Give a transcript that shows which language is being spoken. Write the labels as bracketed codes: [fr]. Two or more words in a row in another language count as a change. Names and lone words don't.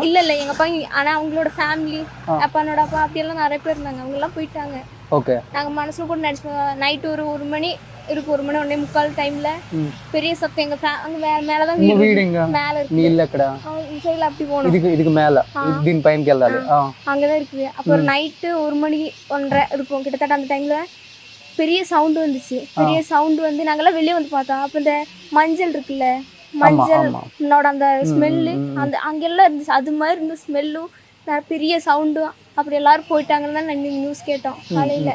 [ta] இல்ல எங்க அப்பா, ஆனா அவங்களோட ஃபேமிலி, அப்பானோட அப்பா அப்படி எல்லாம் நிறைய பேர் இருந்தாங்க. அவங்க எல்லாம் போயிட்டாங்க. ஓகே. நாங்க மனசுல கூட நினைச்சோம். நைட் ஒரு 1 மணி இருக்கு, 1 மணி 1:45 டைம்ல பெரிய சத்தம். எங்க அங்க மேலதான் வீடு. மேல இருக்கு. இல்லக்கடா இந்த சைடுல அப்படி போணும். இதுக்கு மேல [te] దీని పైనకి వెళ్ళాలి. [ta] அங்கதான் இருக்குது. அப்புறம் நைட்டு 1 மணி 1:30 இருக்கும் கிட்டத்தட்ட. அந்த டைம்ல பெரிய சவுண்டு வந்துச்சு. பெரிய சவுண்டு வந்து நாங்கெல்லாம் வெளியே வந்து பார்த்தோம். அப்போ இந்த மஞ்சள் இருக்குல்ல, மஞ்சளோட அந்த ஸ்மெல்லு அந்த அங்கெல்லாம் இருந்துச்சு. அது மாதிரி இருந்த ஸ்மெல்லும் பெரிய சவுண்டும். அப்படி எல்லாரும் போயிட்டாங்கன்னு தான் நாங்கள் நியூஸ் கேட்டோம் காலையில்.